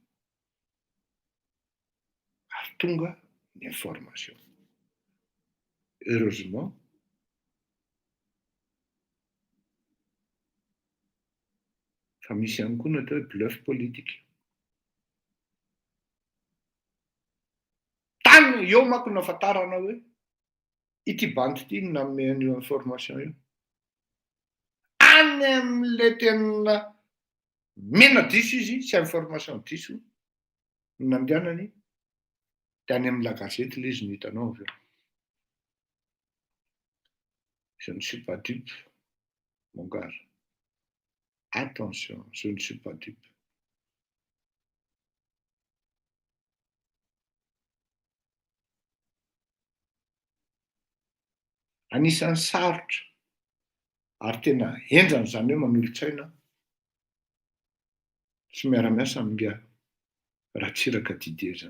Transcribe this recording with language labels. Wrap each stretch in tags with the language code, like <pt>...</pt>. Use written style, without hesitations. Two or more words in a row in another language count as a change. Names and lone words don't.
<mg>ary tonga ny</mg> <fr>information heureusement</fr> <mg>fa misy ihany koa natao hoe</mg> <fr>bluff politique</fr> <mg>tany eo mako nafatarana hoe ity bandy ity nanome an'io information io. Any amin'le tena mena diso izy sy information diso nandehanany de any amin'ny la gazety le izy no hitanao avy eo.</mg> <fr>Je ne suis pas dupe, mon gars. Attention, je ne suis pas dupe.</fr> <mg>Anisan'ny sarotra ary tena enjany zany hoe manolo-tsaina sy miara-miasa amin'nga Ratsiraka Didier zany.</mg>